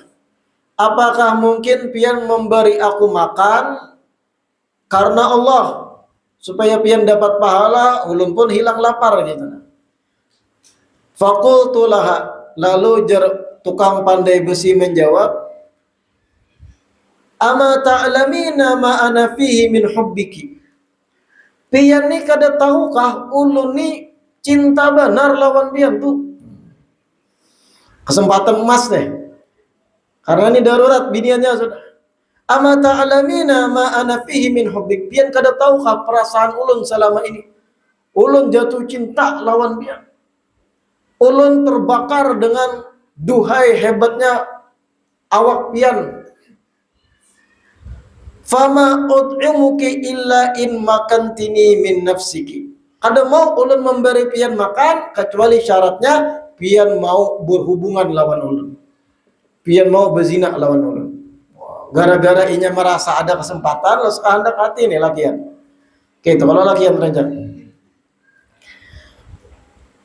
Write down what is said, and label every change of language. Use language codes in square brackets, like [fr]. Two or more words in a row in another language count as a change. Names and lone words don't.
[bjn] Apakah mungkin pian memberi aku makan karena Allah, supaya pian dapat pahala, ulun pun hilang lapar gitu. [ar] فقلت لها, [bjn] lalu jar tukang pandai besi menjawab, [ar] أما تعلمين ما أنا فيه من حبك. [bjn] Pian ni kada tahukah ulun ni cinta benar lawan pian tuh. Kesempatan emas deh. Karena ini darurat biniannya sudah. [ar] أما تعلمين ما أنا فيه من حبك. [bjn] Pian kada tahukah perasaan ulun selama ini. Ulun jatuh cinta lawan pian. Ulun terbakar dengan duhai hebatnya awak pian. [ar] فما أطعمك إلا إن مكنتني من نفسك. [bjn] Kada mau ulun memberi pian makan kecuali syaratnya pian mau berhubungan lawan ulun. Pian mau berzina lawan ulun. Gara-gara inya merasa ada kesempatan, lo sekehendak hati nih lakian. Oke, itu kalau lakian rencana.